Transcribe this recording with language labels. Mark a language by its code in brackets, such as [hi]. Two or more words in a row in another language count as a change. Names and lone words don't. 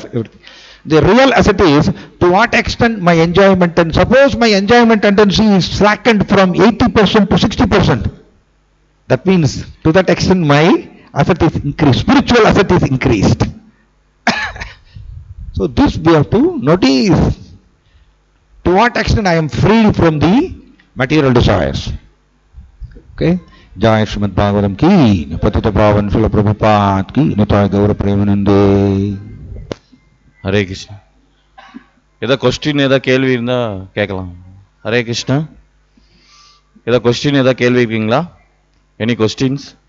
[en] The real asset is to what extent my enjoyment, and suppose my enjoyment tendency is slackened from 80% to 60%. That means to that extent my asset is increased. Spiritual asset is increased. So this we have to notice. To what extent I am free from the material desires. Okay? [hi] जय श्रीमद् भागवतम् की पतित पावन श्रील प्रभुपाद की निताई गौर प्रेमानन्दे. [en] Hare Krishna. [ta] ஏதோ கொஸ்டின் ஏதோ கேள்வி இருந்தா கேட்கலாம். ஹரே கிருஷ்ணா. ஏதோ கொஸ்டின் ஏதோ கேள்வி இருக்கீங்களா? [en] any questions?